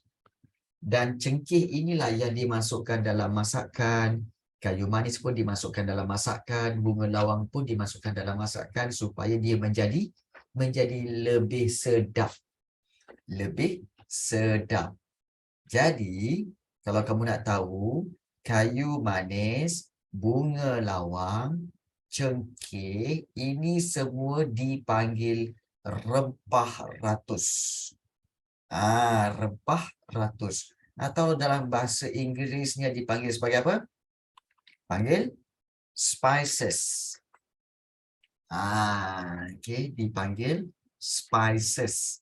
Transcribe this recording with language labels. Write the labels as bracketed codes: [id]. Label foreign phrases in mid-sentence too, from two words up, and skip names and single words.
[ms] Dan cengkeh inilah yang dimasukkan dalam masakan. Kayu manis pun dimasukkan dalam masakan. Bunga lawang pun dimasukkan dalam masakan supaya dia menjadi lebih sedap. Lebih sedap. Jadi, kalau kamu nak tahu, kayu manis, bunga lawang, cengkeh, ini semua dipanggil rempah ratus. Rempah ratus. Atau dalam bahasa Inggerisnya dipanggil sebagai apa? Panggil spices. Okay, dipanggil spices.